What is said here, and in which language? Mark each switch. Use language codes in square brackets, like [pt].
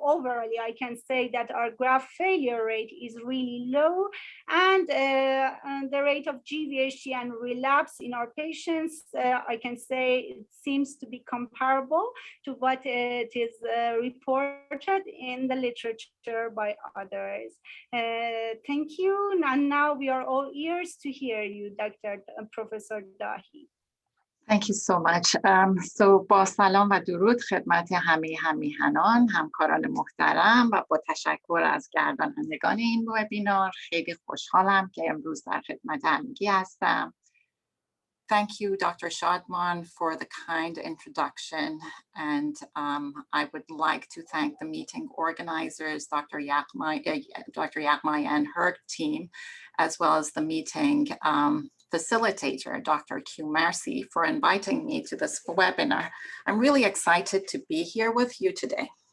[en] overall, I can say that our graft failure rate is really low, and the rate of GVHD and relapse in our patients, I can say it seems to be comparable to what it is reported in the literature by others. Thank you, and now we are all ears to hear you, Professor Dahi. Thank you so much. [fa] با سلام و درود خدمت همه همیهنان، همکاران محترم و با تشکر از گردانندگان این وبینار. خیلی خوشحالم که امروز در خدمت همگی هستم. [en] Thank you, Dr. Shadman, for the kind introduction. And I would like to thank the meeting organizers, Dr. Yaghmai and her team, as well as the meeting facilitator, Dr. Q. Marcy, for inviting me to this webinar. I'm really excited to be here with you today.